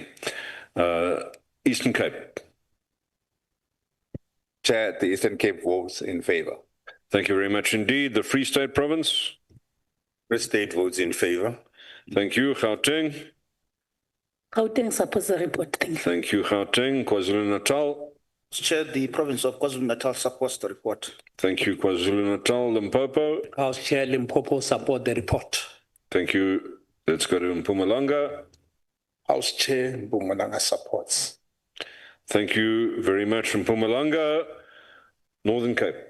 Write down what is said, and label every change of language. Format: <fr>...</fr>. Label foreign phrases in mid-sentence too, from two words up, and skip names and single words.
<en>Eastern Cape. Chair, the Eastern Cape votes in favour. Thank you very much indeed. The Free State Province. Free State votes in favour. Thank you. Gauteng. Gauteng supports the report. Thank you. Thank you. Gauteng. KwaZulu-Natal. Chair, the province of KwaZulu-Natal supports the report. Thank you, KwaZulu-Natal. Limpopo. House Chair, Limpopo support the report. Thank you. Let's go to Mpumalanga. House Chair, Mpumalanga supports. Thank you very much, Mpumalanga.</en>